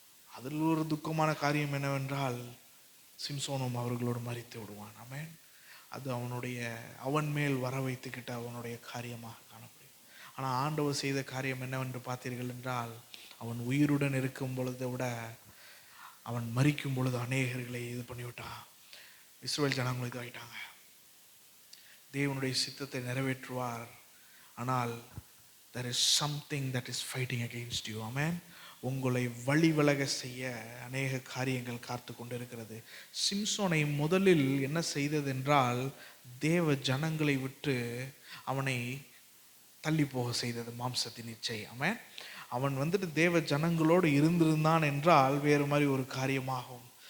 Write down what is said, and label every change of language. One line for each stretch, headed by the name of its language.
Tamil: அதில் ஒரு துக்கமான காரியம் என்னவென்றால் சிம்சோனும் அவர்களோடு மறித்து விடுவான். ஆமென். அது அவன் மேல் வர வைத்துக்கிட்ட அவனுடைய காரியமாக காணப்படும். ஆனால் ஆண்டவர் செய்த காரியம் என்னவென்று பார்த்தீர்கள் என்றால், அவன் உயிருடன் இருக்கும் பொழுதை விட அவன் மரிக்கும் பொழுது அநேகர்களை இது பண்ணிவிட்டான். இஸ்ரவேல் ஜனங்கள் இதாகிட்டாங்க. தேவனுடைய சித்தத்தை நிறைவேற்றுவார், ஆனால்
English: there is something that is fighting against you.
Tamil: ஆமென். உங்களை வழி விலக செய்ய அநேக காரியங்கள் காத்து கொண்டிருக்கிறது. சிம்சோனை முதலில் என்ன செய்தது என்றால், தேவ ஜனங்களை விட்டு அவனை தள்ளி போக செய்தது மாம்சத்தின் இச்சை. ஆமென். அவன் தேவ ஜனங்களோடு இருந்திருந்தான் என்றால் வேறு மாதிரி ஒரு காரியமாகும்.